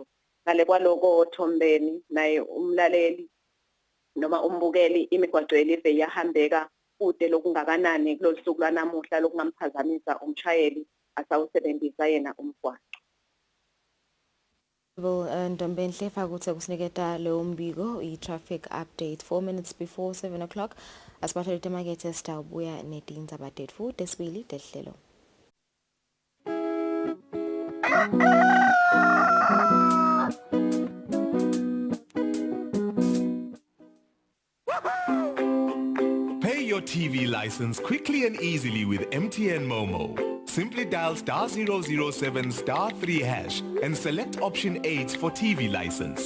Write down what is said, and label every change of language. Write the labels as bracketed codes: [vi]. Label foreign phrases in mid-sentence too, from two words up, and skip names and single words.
[ss] Ngale kwaloko Thombeni naye umlaleli noma umbukeli imigwaco elive iyahambeka kude lokungakanani kulolusuku lwanamuhla lokungamphazamisa umshayeli asawusebenzisa yena umgwaco. Ntombenhle Fakuthi kusiniketa lo mbiko i- [en] traffic update 4 minutes before 7 o'clock [ss] asiphathelwe emakethe sitawubuya netindzaba tetfu tesibili tehlelo. [en] Pay your TV license quickly and easily with MTN Momo. Simply dial *007 *3 hash and select option 8 for TV license.